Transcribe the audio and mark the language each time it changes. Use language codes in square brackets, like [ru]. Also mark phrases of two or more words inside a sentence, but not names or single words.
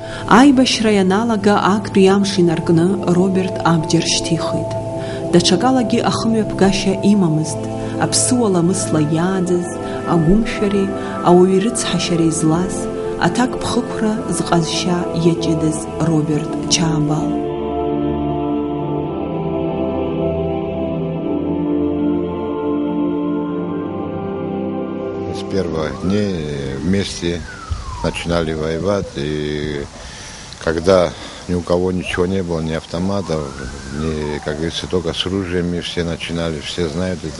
[ab] Аибашьра ианалага актәи амш инаркны Роберт абџьар шьҭихит. Даҽакалагьы ахымҩаԥгашьа имамызт, аԥсуа ламысла иааӡаз, агәымшәареи, ауаҩы рыцҳашьареи злаз, аҭак ԥхықәра зҟазшьа иаҷыдаз Роберт Чаабал. [ru] С первых дней вместе начинали воевать, и когда ни у кого ничего не было, ни автоматов, ни, как говорится, только с ружьями все начинали, все знают это.